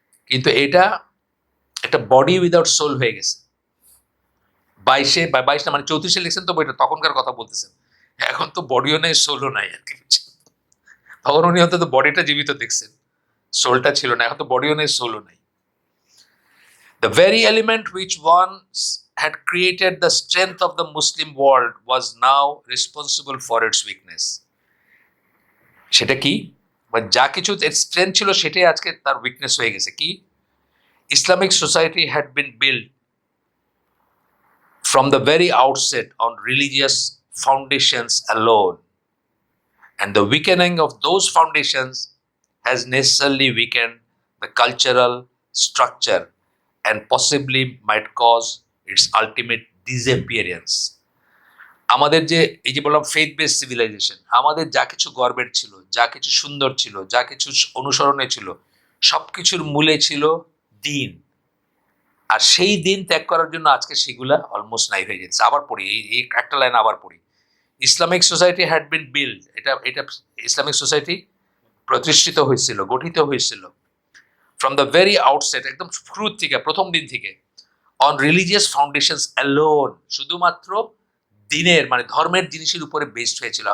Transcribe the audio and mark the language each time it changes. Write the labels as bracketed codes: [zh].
[bn] কিন্তু এটা একটা বডি উইদাউট সোল হয়ে গেছে 22 না মানে 34 লিখছেন তো বইটা, তখনকার কথা বলতেছেন। এখন তো বডিও নাই সোলও নাই আর কি। তখন উনি অন্তত বডিটা জীবিত দেখছেন, সোলটা ছিল না। এখন তো বডিও নেই সোলও নেই। [en] The very element which once had created the strength of the Muslim world was now responsible for its weakness. [bn] সেটা কি? যা কিছু এর স্ট্রেংথ ছিল সেটাই আজকে তার উইকনেস হয়ে গেছে। কি? [en] Islamic society had been built from the very outset on religious foundations alone, and the weakening of those foundations has necessarily weakened the cultural structure and possibly might cause its ultimate disappearance. [bn] আমাদের যে এই যে বললাম faith base civilisation, আমাদের যা কিছু গর্বের ছিল, যা কিছু সুন্দর ছিল, যা কিছু অনুসরণে ছিল, সবকিছুর মূলে ছিল দিন। আর সেই দিন ত্যাগ করার জন্য আজকে সেগুলা অলমোস্ট নাই হয়ে যাচ্ছে। আবার পড়ি এই একটা লাইন আবার পড়ি, [en] Islamic society had been build, [bn] এটা এটা ইসলামিক সোসাইটি প্রতিষ্ঠিত হয়েছিল, গঠিত হয়েছিল [en] from the very outset, [bn] একদম শুরুর থেকে, প্রথম দিন থেকে, [en] on religious foundations alone, [bn] শুধুমাত্র দিনের মানে ধর্মের জিনিসের উপরে বেসড হয়েছিল।